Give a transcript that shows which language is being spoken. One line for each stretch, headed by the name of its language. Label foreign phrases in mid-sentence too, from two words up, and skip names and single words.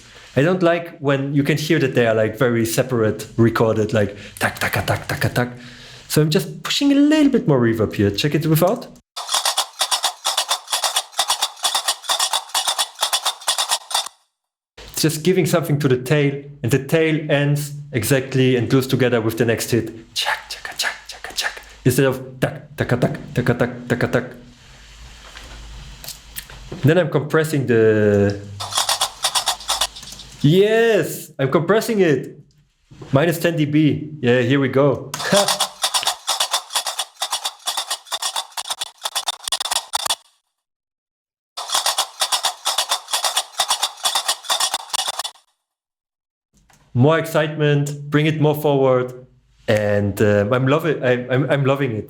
English: I don't like when you can hear that they are like very separate, recorded, like tack, tack, tack, tack, tack. So I'm just pushing a little bit more reverb here. Check it without. It's just giving something to the tail, and the tail ends exactly and glues together with the next hit. Chak, chaka, chak, chaka, chak. Instead of tak, taka, tak, taka, tak, taka, tak. Then I'm compressing the... Yes, I'm compressing it. Minus 10 dB. Yeah, here we go. More excitement, bring it more forward, and I'm loving it.